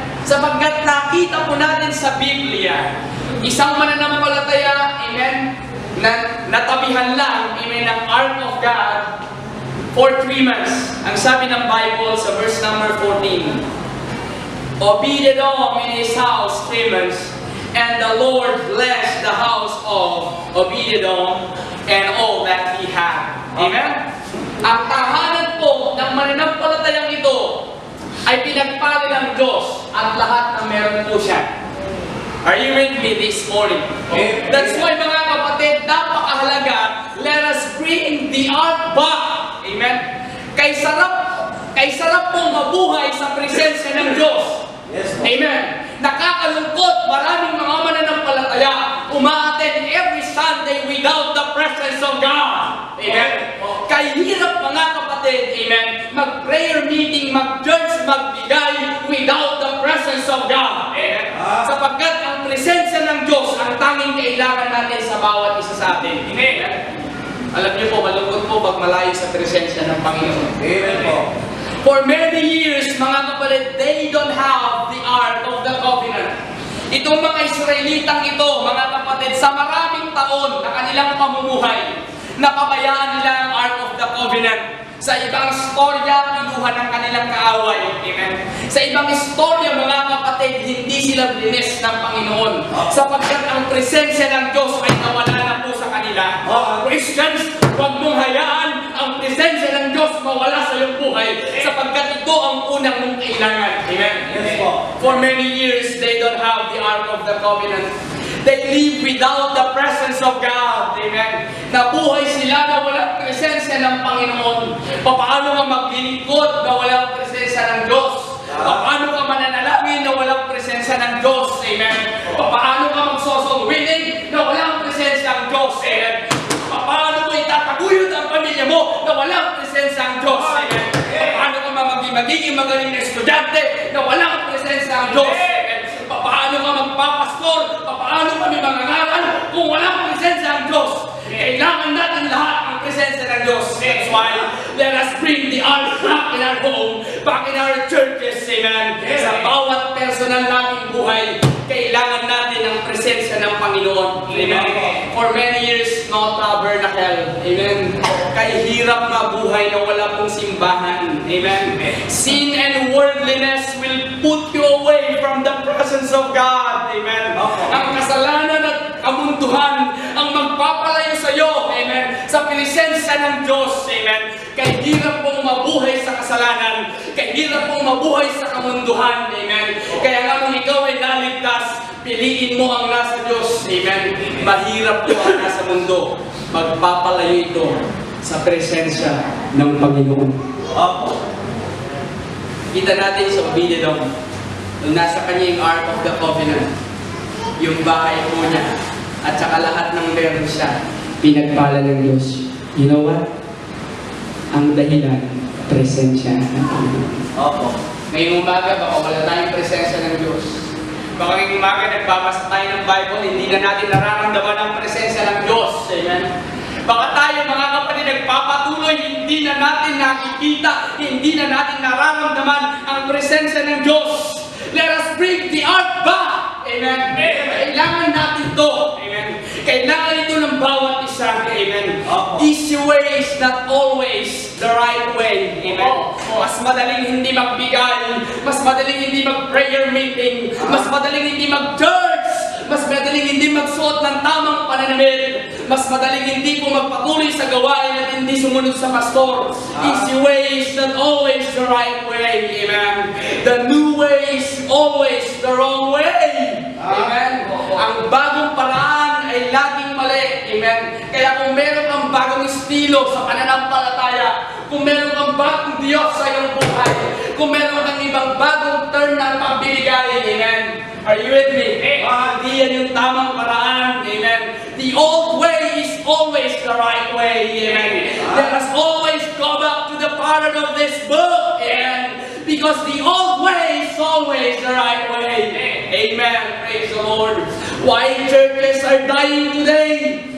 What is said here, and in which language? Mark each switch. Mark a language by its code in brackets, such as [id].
[tl] Sapagkat nakita po natin sa Biblia, isang mananampalataya, amen, na natabihan lang, amen, ng ark of God [en] for 3 months. [tl] Ang sabi ng Bible sa verse number 14, [en] Obed-Edom in his house 3 months, and the Lord blessed the house of Obed-Edom and all that he had. Amen? [tl] Ang tahanan po ng mananampalatayang ito ay pinagpala ng Diyos at lahat ng meron po siya. [en] Are you with me this morning? That's why [tl] mga kapatid, napakahalaga, [en] let us bring the ark back. Amen? [tl] Kay sarap pong mabuhay sa presensya ng Diyos. [en] Amen? [tl] Nakakalungkot, maraming mga mananampalataya umaattend [en] every Sunday without the presence of God. Amen? [tl] Kaya hirap mga kapatid, amen, mag-prayer meeting, mag-church, magbigay [en] without the presence of God. [tl] Amen? Sapagkat ang presensya ng Diyos ang tanging kailangan natin sa bawat isa sa atin. Amen? Alam niyo po, malungkot po pag malayo sa presensya ng Panginoon. Amen po. [en] For many years, [tl] mga kapatid, [en] they don't have the Ark of the Covenant. [tl] Itong mga Israelitang ito, mga kapatid, sa maraming taon na kanilang pamumuhay, napabayaan nila ang Ark of the Covenant. Sa ibang istorya, kinuha ng kanilang kaaway. Amen. Sa ibang istorya, mga kapatid, hindi sila blines ng Panginoon. Sapagkat ang presensya ng Diyos ay nawala na po sa kanila. Christians, huwag mong hayaan ang presensya ng Diyos mawala sa iyong buhay. Sapagkat ito ang unang mong kailangan. Amen. [en] Yes, for many years, they don't have the Ark of the Covenant. They live without the presence of God. Amen. [tl] Nabuhay sila na walang presensya ng Panginoon. Paano ka maglilingkod na walang presensya ng Diyos? Paano ka mananalangin na walang presensya ng Diyos? Amen. Paano ka magsosongwiling na walang presensya ng Diyos? Amen. Paano mo itataguyod ang pamilya mo na walang presensya ng Diyos? Amen. Paano ka magiging magaling na estudyante na walang presensya ng Diyos? Paano ka magpapastor? Paano kami mangangaral kung walang presensya ng Diyos? Kailangan natin lahat ang presensya ng Diyos. [en] That's why let us bring the ark back in our home, back in our churches. Amen. [tl] Sa bawat personal nating buhay, kailangan natin ang presensya ng Panginoon. Amen. [en] For many years, no tabernacle. [tl] Amen. Kaya hirap mabuhay na wala pong simbahan. Amen. [en] Sin and worldliness will put you away from the presence of God. Amen. [tl] Ang kasalanan at kamunduhan ang magpapalayo sa iyo. Amen. Sa presensya ng Diyos. Amen. Kaya hirap pong mabuhay sa kasalanan. Kaya hirap pong mabuhay sa kamunduhan. Amen. Kaya nga kung ikaw ay naligtas, piliin mo ang nasa Diyos. Amen. Mahirap po ang nasa mundo. Magpapalayo ito sa presensya ng Panginoon. Kita natin sa Obed-Edom, nung nasa kanya yung Ark of the Covenant, yung bahay po niya, at saka lahat ng meron siya, pinagpala ng Diyos. [en] You know what? [tl] Ang dahilan, presensya ng Panginoon. Ngayong umaga, baka wala tayong presensya ng Diyos. Baka ngayong umaga, nagbabasa tayo ng Bible, hindi na natin nararamdaman ang presensya ng Diyos. Amen? Baka tayo mga kapatid nagpapatuloy, hindi na natin nakikita, hindi na natin nararamdaman ang presensya ng Diyos. [en] Let us bring the ark back. [tl] Amen. Kailangan natin ito. Amen. Kailangan ito ng bawat isa. Amen. [en] Easy way is not always the right way. [tl] Amen. Mas madaling hindi magbigay, mas madaling hindi mag-prayer meeting, mas madaling hindi mag-church, mas madaling hindi magsuot ng tamang pananamit, mas madaling hindi po magpatuloy sa gawain at hindi sumunod sa pastor. [en] Easy way is not always the right way. Amen. The new way is always the wrong way. Amen. [tl] Ang bagong paraan ay laging mali. Amen. Kaya kung meron kang bagong estilo sa pananampalataya, kung meron kang bagong Diyos sa iyong buhay, kung meron kang ibang bagong turn ng pagbibigay, amen, [en] Are you with me? [tl] Hindi yan yung tamang paraan. Amen. [en] The old way is always the right way. Amen. Let us always go back to the pattern of this book. Amen. Because the old way is always the right way. Amen. Praise the Lord. Why churches are dying today?